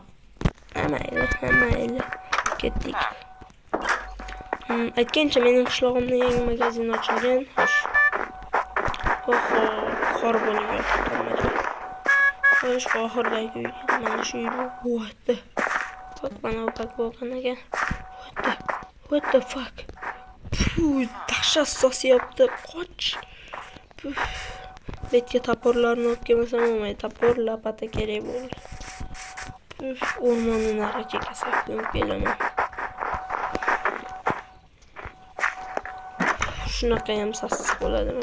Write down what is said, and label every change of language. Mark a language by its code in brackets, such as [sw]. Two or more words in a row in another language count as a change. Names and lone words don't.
[uz] Mayli. Ketdik. Aytgancha mening qishlog'imda yangi magazin ochilgan. Xo'sh. Qor bo'lib yotibdi. Xo'sh, oxirdagi uy. Mana shu uy bo'g'atdi. Bak, mana bu bo'lgan ekan. [en] What the fuck? [uz] Dahshat sosyapti. Qoch. Betga toporlarni olib kelmasam bo'lmaydi. Topor, lapata kerak bo'ldi. O'rmonni nariga chekasak ko'mib kelaman. Shunaqa ham sassiq bo'ladimi?